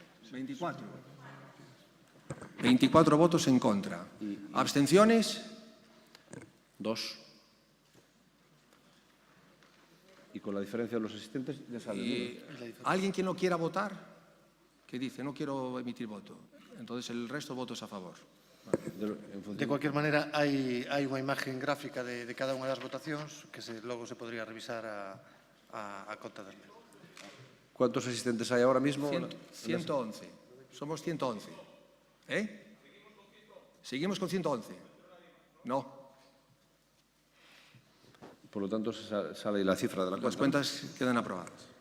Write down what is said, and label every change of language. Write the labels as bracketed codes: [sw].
[es] 24. 24 votos en contra. ¿Abstenciones? 2. Y con la diferencia de los asistentes ya sale. ¿Alguien que no quiera votar? Que dice, no quiero emitir voto. Entonces el resto votos a favor. [gl] De cualquier maneira, hai unha imagen gráfica de cada unha das votacións que logo se podría revisar a conta das mesmas. [es] ¿Cuántos asistentes hay ahora mismo? 111. Somos 111. ¿Seguimos con 111? No. Por lo tanto, sale la cifra de la cuenta. Las cuentas quedan aprobadas.